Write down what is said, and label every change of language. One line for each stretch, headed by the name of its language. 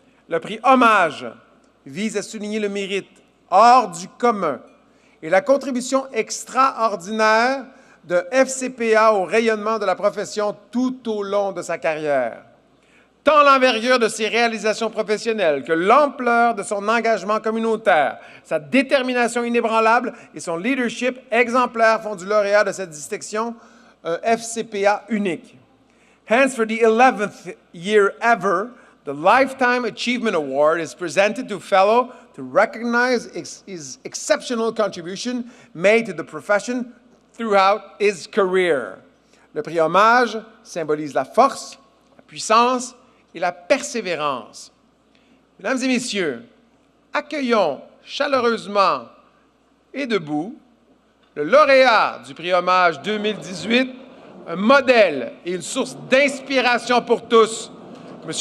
French: Le prix Hommage vise à souligner le mérite hors du commun et la contribution extraordinaire de FCPA au rayonnement de la profession tout au long de sa carrière. Tant l'envergure de ses réalisations professionnelles que l'ampleur de son engagement communautaire, sa détermination inébranlable et son leadership exemplaire font du lauréat de cette distinction un FCPA unique.
English: Hence, for the 11th year ever, the Lifetime Achievement Award is presented to fellow to recognize his exceptional contribution made to the profession throughout his career.
French: Le prix Hommage symbolise la force, la puissance et la persévérance. Mesdames et messieurs, accueillons chaleureusement et debout le lauréat du prix Hommage 2018, un modèle et une source d'inspiration pour tous, M.